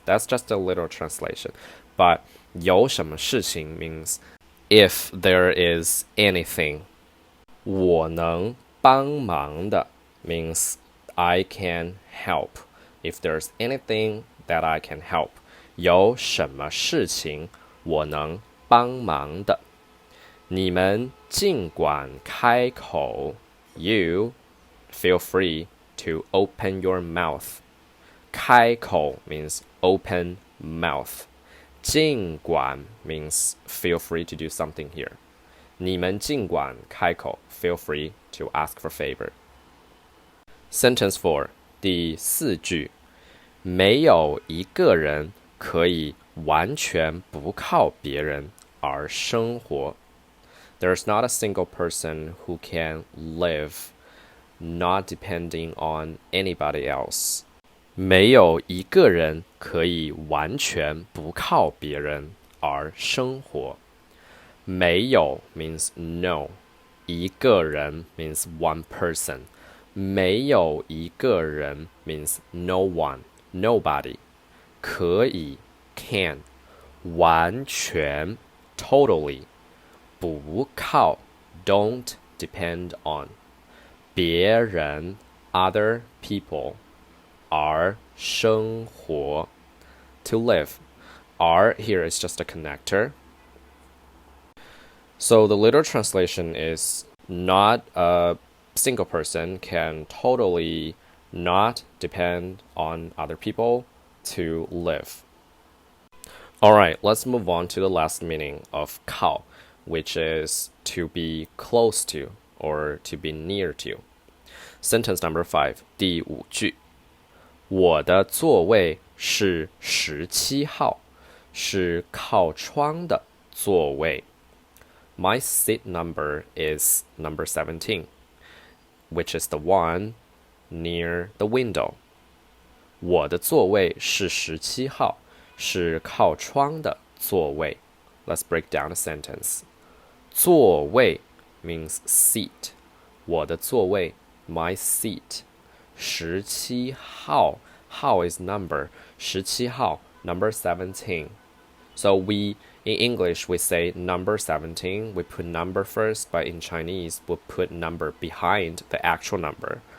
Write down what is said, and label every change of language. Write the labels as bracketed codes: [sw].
[en] That's just a little translation. But [zh] 有什么事情 [en] means if there is anything. [zh] 我能帮忙的 [en] means I can help. If there's anything that I can help. [zh] 有什么事情我能帮忙的，你们尽管开口。 [en] You feel free to open your mouth. 开口 means open mouth. 尽管 means feel free to do something here. [zh] 你们尽管开口 [en] feel free to ask for favor. Sentence 4, [zh] 第四句，没有一个人可以完全不靠别人而生活。 [en] There's not a single person who can live not depending on anybody else. [zh] 没有一个人可以完全不靠别人而生活。 [en] 没有 means no. 一个人 means one person. [zh] 没有一个人 [en] means no one, nobody. 可以 can. 完全 totally. 不靠 don't depend on. 别人 other people. [zh] 而生活 [en] to live. R here is just a connector. So the literal translation is not a single person can totally not depend on other people to live. Alright, let's move on to the last meaning of 靠, which is to be close to or to be near to. Sentence number 5, [zh] 第五句，我的座位是17号，是靠窗的座位。 [en] My seat number is number 17, which is the one near the window. [zh] 我的座位是17号，是靠窗的座位。 [en] Let's break down the sentence. 座位 means seat. [zh] 我的座位 [en] my seat. 17号 号 is number 17号 number 17. So in English we say number 17, we put number first, but in Chinese we put number behind the actual number.